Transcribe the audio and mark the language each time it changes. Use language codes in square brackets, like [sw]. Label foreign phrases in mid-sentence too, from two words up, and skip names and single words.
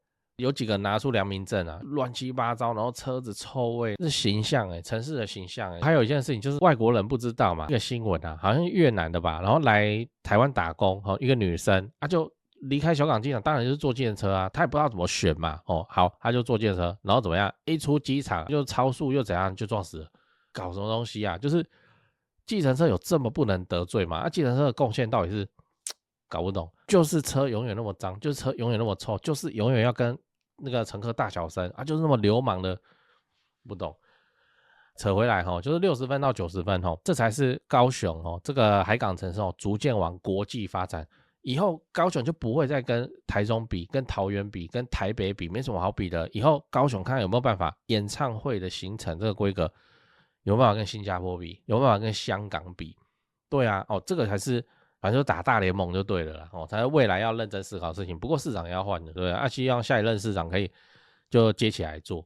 [zh] 有幾個拿出良民證亂七八糟，然後車子臭味，是形象城市的形象還有一件事情就是外國人不知道嘛，一個新聞好像越南的吧，然後來台灣打工一個女生就離開小港機場，當然就是坐計程車啊，他也不知道怎麼選嘛。哦，好，他就坐計程車，然後怎麼樣？一出機場就超速又怎樣，就撞死了，搞什麼東西啊？就是計程車有這麼不能得罪嗎？計程車的貢獻到底是搞不懂，就是車永遠那麼髒，就是車永遠那麼臭，就是永遠要跟那個乘客大小聲啊，就是那麼流氓的，不懂。扯回來就是60分到90分這才是高雄這個海港城市逐漸往國際發展。以後高雄就不會再跟台中比、跟桃園比、跟台北比，沒什麼好比的。以後高雄看看有沒有辦法演唱會的行程這個規格有沒有辦法跟新加坡比，有沒有辦法跟香港比？對啊，這個才是反正就打大聯盟就對了啦，才是未來要認真思考的事情。不過市长也要換的，對啊，希望下一任市長可以就接起來做。